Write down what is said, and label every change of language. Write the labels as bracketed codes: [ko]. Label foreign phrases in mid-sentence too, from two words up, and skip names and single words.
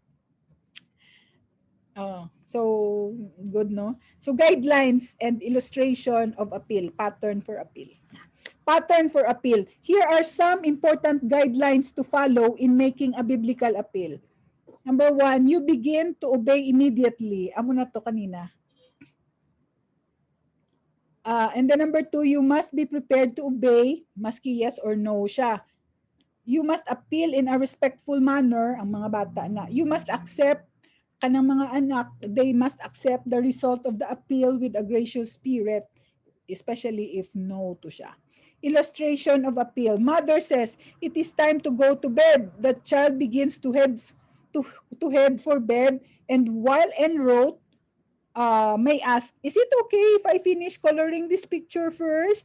[en] So good, no? So guidelines and illustration of appeal, pattern for appeal. Pattern for appeal. Here are some important guidelines to follow in making a biblical appeal. Number 1, you begin to obey immediately. [ceb] Amo na to kanina. [en] And then number 2, you must be prepared to obey, maski yes or no siya. You must appeal in a respectful manner, [ceb] ang mga bata na. [en] You must accept, [ceb] kanang mga anak, [en] they must accept the result of the appeal with a gracious spirit, especially if no [ceb] to siya. [en] Illustration of appeal. Mother says, it is time to go to bed. The child begins to head for bed, and while en route, may ask, is it okay if I finish coloring this picture first?